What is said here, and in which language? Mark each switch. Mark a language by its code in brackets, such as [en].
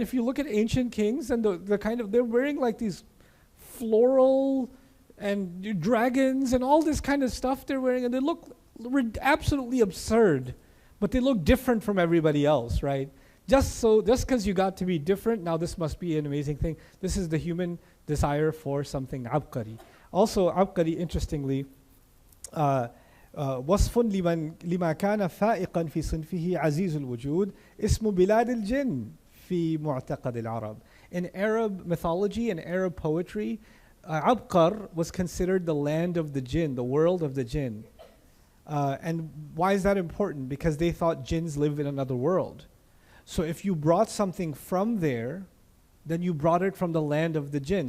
[en] If you look at ancient kings and the kind of, they're wearing like these floral and dragons and all this kind of stuff they're wearing, and they look absolutely absurd, but they look different from everybody else, right? Just because you got to be different, now this must be an amazing thing. This is the human desire for something abqari. Also, abqari, interestingly, [ar] وصف لما كان فائقا في صنفه عزيز الوجود اسم بلاد الجن في معتقد العرب. [en] In Arab mythology and Arab poetry, Abqar was considered the land of the jinn, the world of the jinn. And why is that important? Because they thought jinns live in another world. So if you brought something from there, then you brought it from the land of the jinn.